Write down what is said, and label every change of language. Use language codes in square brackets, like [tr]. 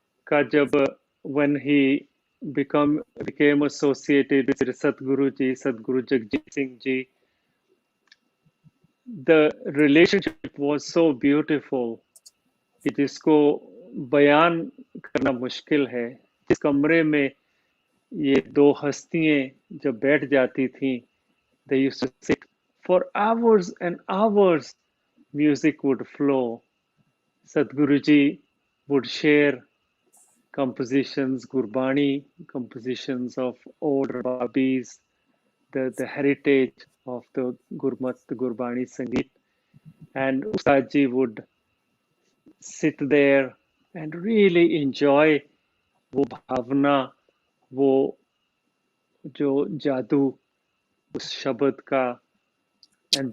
[hi] का जब [en] when he became associated with Sadhguru Jagjit Singh ji, the relationship was so beautiful [hi] कि जिसको बयान करना मुश्किल है। जिस कमरे में ये दो हस्तियां जब बैठ जाती थीं, [en] they used to sit for hours and hours. Music would flow. Sadhguruji would share compositions, Gurbani compositions of old Babis, the heritage of the Gurmat, the Gurbani Sangeet. And Ustadji would sit there and really enjoy [hi] वो भावना, वो जो जादू उस शब्द का, [en] and